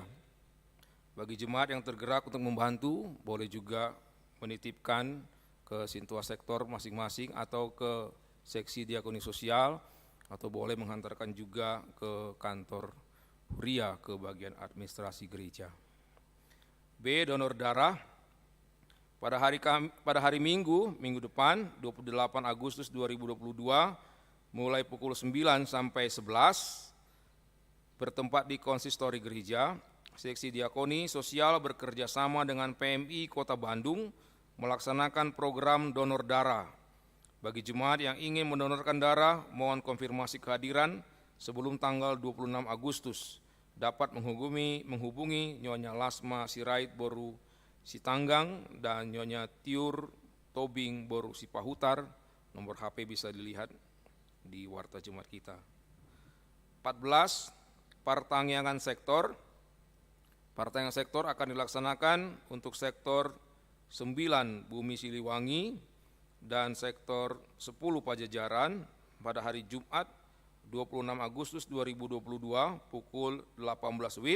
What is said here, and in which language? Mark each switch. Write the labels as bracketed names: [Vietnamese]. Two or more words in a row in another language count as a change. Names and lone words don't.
[Indonesian] Bagi jemaat yang tergerak untuk membantu, boleh juga menitipkan ke Sintua Sektor masing-masing atau ke Seksi Diakoni Sosial, atau boleh menghantarkan juga ke kantor Huria ke bagian administrasi gereja. B. Donor darah. Pada hari Minggu depan 28 Agustus 2022 mulai pukul 9 sampai 11 bertempat di konsistori gereja, Seksi Diakoni Sosial bekerja sama dengan PMI Kota Bandung melaksanakan program donor darah. Bagi jemaat yang ingin mendonorkan darah, mohon konfirmasi kehadiran sebelum tanggal 26 Agustus. Dapat menghubungi Nyonya Lasma Sirait Boru Sitanggang dan Nyonya Tiur Tobing Boru Sipahutar. Nomor HP bisa dilihat di warta jemaat kita. 14. Pertanggungan sektor. Pertanggungan sektor akan dilaksanakan untuk sektor 9 Bumi Siliwangi dan sektor 10 Pajajaran pada hari Jumat 26 Agustus 2022 pukul 18 WIB.